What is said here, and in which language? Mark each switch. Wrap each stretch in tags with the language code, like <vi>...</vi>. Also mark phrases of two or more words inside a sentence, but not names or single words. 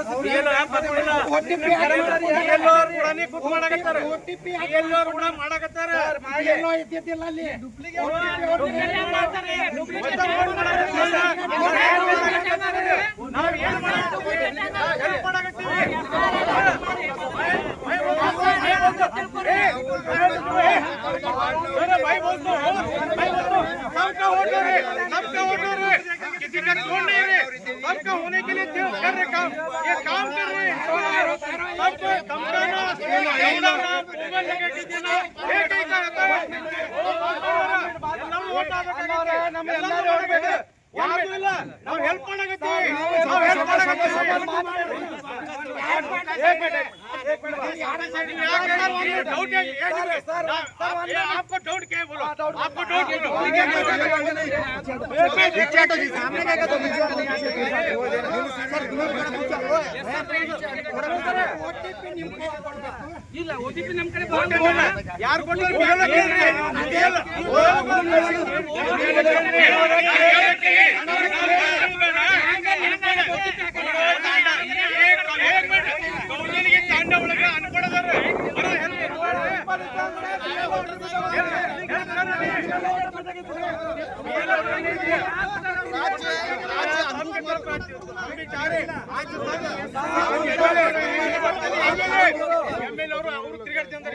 <kn>BLO ಆ್ಯಪ್ ಹಾಕೊಂಡಿಲ್ಲ. BLO ಕೂಡ ಕೂತ್ ಮಾಡಾಕತ್ತಾರ. BLO ಕೂಡ ಮಾಡಾಕತ್ತಾರ. ಏನೋ ಇದ್ದಿದ್ದಿಲ್ಲ ಅಲ್ಲಿ ನಾವ್ ಏನ್ ಮಾಡಾಕತ್ತೀವಿ?</kn> <hi>सबका वोट हो रहे, किसी का छोड़ नहीं रहे, सबका होने के लिए कर रहे काम, ये काम कर रहे हैं। सबको धमकाना, लौटाना, मोबाइल लगा के देना, एक ही का रहता है।</hi> <kn>ಯಾರು ಇಲ್ಲ, ನಾವು ಹೆಲ್ಪ್ ಮಾಡಾಕತ್ತೀವಿ.</kn> <hi>आपको डाउट क्या है बोलो, आपको डाउट ಇಲ್ಲ.</hi> <kn>OTP ನಮ್ ಕಡೆ ಯಾರು ತಾಂಡ ಒಳಗೆ ಅನ್ಕೊಡೋದಾರ MLA ಅವರು ತಿರುಗಾಡ್ತಿದ್ದಾರೆ.</kn>